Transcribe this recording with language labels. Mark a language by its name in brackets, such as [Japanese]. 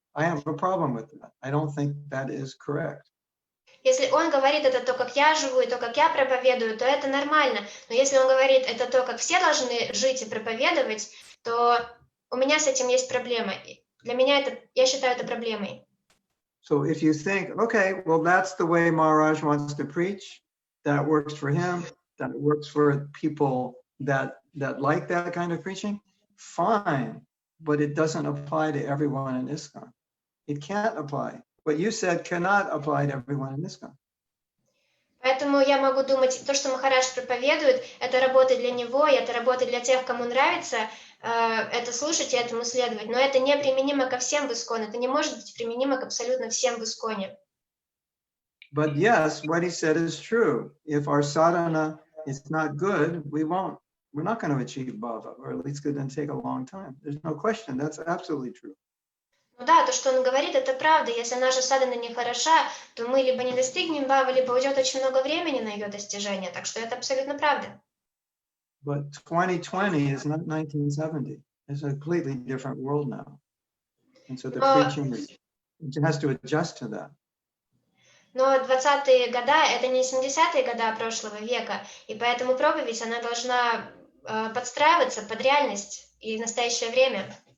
[English] I have a problem with that. I don't think that is correct. [Russian] Если он говорит это то, как я живу, и то, как я проповедую, то это нормально. Но если он говорит это то, как все должны жить и проповедовать, то у меня с этим есть проблема. Для меня это, я считаю это проблемой. [English] So if you think, okay, well, that's the way Maharaj wants to preach, that works for him, that works for people that like that kind of preaching, fine. But it doesn't apply to everyone in ISKCON. It can't apply. What you said cannot apply to everyone in ISKCON. [Russian] Поэтому я могу думать, то, что Махарадж проповедует, это работает для него, и это работает для тех, кому нравится это слушать и этому следовать. Но это не применимо ко всем в ISKCON. Это не может быть применимо к абсолютно всем в ISKCON. [English] But yes, what he said is true. If our sadhana is not good, we're not going to achieve bhava, or at least it's going to take a long time. There's no question. That's absolutely true. [Russian] Ну да, то, что он говорит, это правда. Если наша садхана не хороша, то мы либо не достигнем бхавы, либо уйдет очень много времени на ее достижение. Так что это абсолютно правда. [English] But 2020 is not 1970. It's a completely different world now. And so the preaching has to adjust to that. [Russian] Но 20-е годы – это не 70-е годы прошлого века, и поэтому проповедь, она должна подстраиваться под реальность и настоящее время.